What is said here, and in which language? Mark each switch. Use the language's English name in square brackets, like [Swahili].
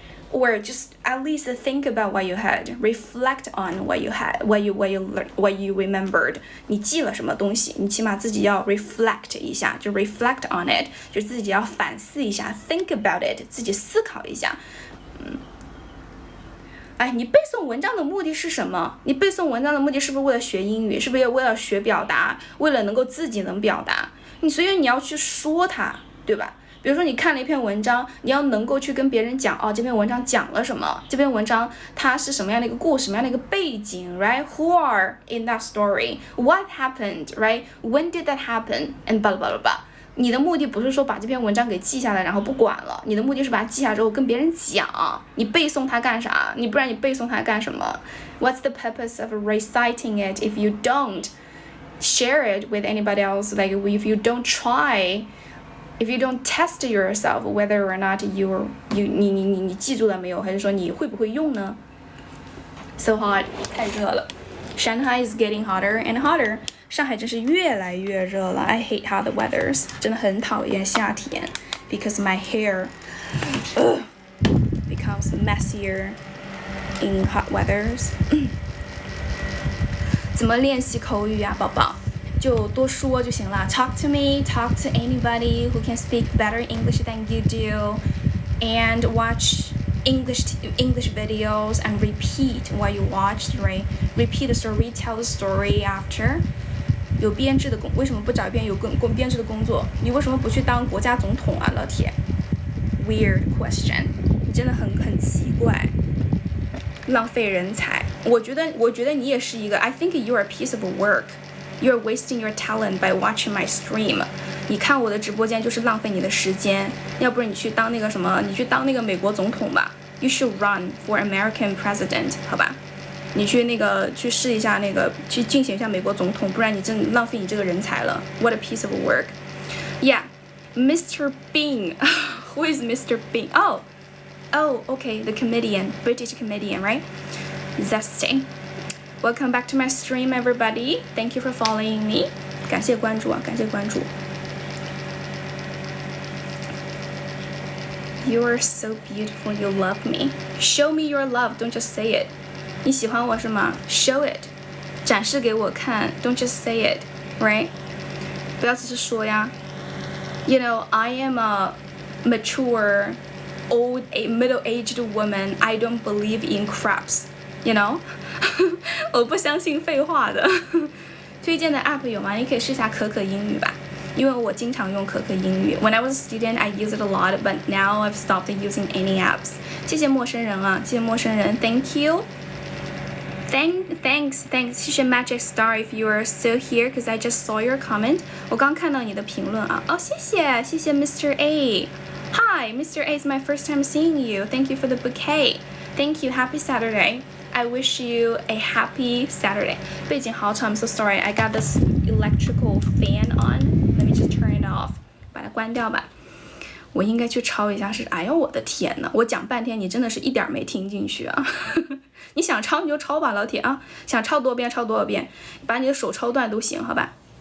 [English] Or just at least think about what you had, reflect on what you had, what you remembered. [Chinese] 你记了什么东西，你起码自己要 reflect 一下，就 reflect on it， 就自己要反思一下 [English] think about it， [Chinese] 自己思考一下。你背诵文章的目的是什么？你背诵文章的目的是不是为了学英语？是不是为了学表达？为了能够自己能表达？所以你要去说它，对吧？比如说你看了一篇文章，你要能够去跟别人讲，这篇文章讲了什么？这篇文章它是什么样的一个故事，什么样的一个背景 ，right? [English] Who are in that story? What happened, right? When did that happen? And blah blah blah blah. [Chinese] 你的目的不是说把这篇文章给记下来然后不管了，你的目的是把它记下之后跟别人讲，你背诵它干啥？不然你背诵它干什么？ [English] What's the purpose of reciting it if you don't share it with anybody else? Like if you don't try, if you don't test yourself whether or not [Chinese] 你记住了没有，还是说你会不会用呢？ [English] So hot， [Chinese] 太热了。 [English] Shanghai is getting hotter and hotter. [Chinese] 上海真是越来越热了。 [English] I hate hot weathers， [Chinese] 真的很讨厌夏天 [English] ，because my hair becomes messier in hot weathers [Chinese] 怎么练习口语啊，宝宝？就多说就行了。 [English] Talk to me, talk to anybody who can speak better English than you do, and watch English videos and repeat what you watched, right? Repeat the story, tell the story after. [Chinese] 有编制的为什么不找一遍有编制的工作？你为什么不去当国家总统啊，老铁 ？ [English] Weird question， [Chinese] 你真的很奇怪，浪费人才。我觉得你也是一个 [English] I think you're a piece of work. You're wasting your talent by watching my stream. [Chinese] 你看我的直播间就是浪费你的时间，要不然你去当那个什么，你去当那个美国总统吧。 [English] You should run for American president， [Chinese] 好吧？你去试一下那个，去竞选一下美国总统，不然你真浪费你这个人才了。 [English] What a piece of work. Yeah, Mr. Bean. Who is Mr. Bean? Oh, okay, the comedian, British comedian, right? Zesty. Welcome back to my stream, everybody. Thank you for following me. [Chinese] 感谢关注啊，感谢关注。 [English] You are so beautiful. You love me. Show me your love. Don't just say it. [Chinese] 你喜欢我是吗 ？ [English] Show it. [Chinese] 展示给我看。 [English] Don't just say it, right? [Chinese] 不要只是说呀。 [English] You know, I am a mature, middle-aged woman. I don't believe in craps. You know? [Chinese] 我不相信废话的。推荐的 app 有吗？你可以试一下可可英语吧。因为我经常用可可英语 [English] When I was a student, I used it a lot, but now I've stopped using any apps. [Chinese] 谢谢陌生人啊，谢谢陌生人 [English] Thank you. Thanks. [Chinese] 谢谢 [English] Magic Star if you are still here, because I just saw your comment. [Chinese] 我刚看到你的评论啊。谢谢 Mr. A. Hi, Mr. [English] A, it's my first time seeing you. Thank you for the bouquet. Thank you. Happy Saturday. I wish you a happy Saturday. [Chinese] 背景好吵 [English] I'm so sorry. I got this electrical fan on.Let me just turn it off. [Chinese] 把它关掉吧。我应该去抄一下是，哎呦我的天呐，我讲半天你真的是一点没听进去啊。你想抄你就抄吧，老铁啊，想抄多少遍抄多少遍，把你的手抄断都行，好吧。